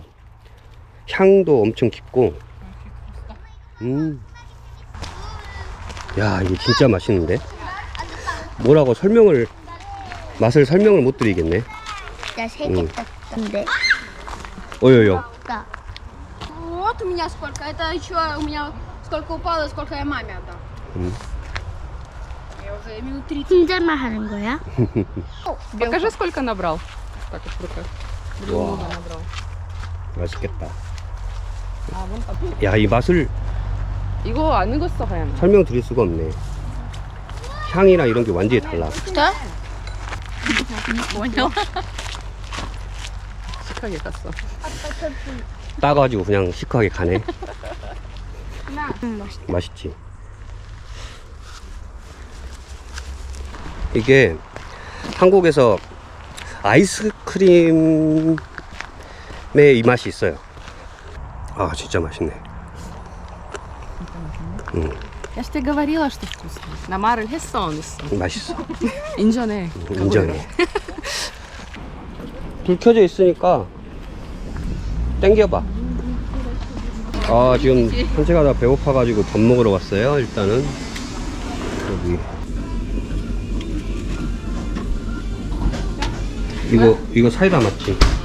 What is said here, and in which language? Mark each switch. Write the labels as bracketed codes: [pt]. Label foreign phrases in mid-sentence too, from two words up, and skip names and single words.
[ko] 향도 엄청 깊고. 야, 이게 진짜 맛있는데? 뭐라고 맛을 설명을 못 드리겠네. 나 3개 땄던데. 어여여. 나. [ru] Вот у меня сколько. Это еще у меня сколько упало, сколько я маме отдал. Я уже минут 30. [ko] 혼자만 하는 거야? [ru] Покажи, сколько набрал. Так вот в руках. Вау. Много набрал. [ko] 맛있겠다. [ru] А, вон там. [ko] 야, 이 맛을 이거 안 익었어, 하얀. 설명드릴 수가 없네. 향이랑 이런 게 완전히 달라. [ru] Что? Понял. [ko] 시크하게 갔어. 따가지고 그냥 시크하게 가네. 맛있지. 이게 한국에서 아이스크림의 이 맛이 있어요. 아, 진짜 맛있네. [ru] Я ж тебе говорила, что вкусно. [ko] 나 말을 했어, 안 했어? 맛있어. 인정해. 인정해. 불 켜져 있으니까 땡겨봐. 아, 지금 산책하다 배고파가지고 밥 먹으러 왔어요. 일단은 여기 이거 사이다 맞지?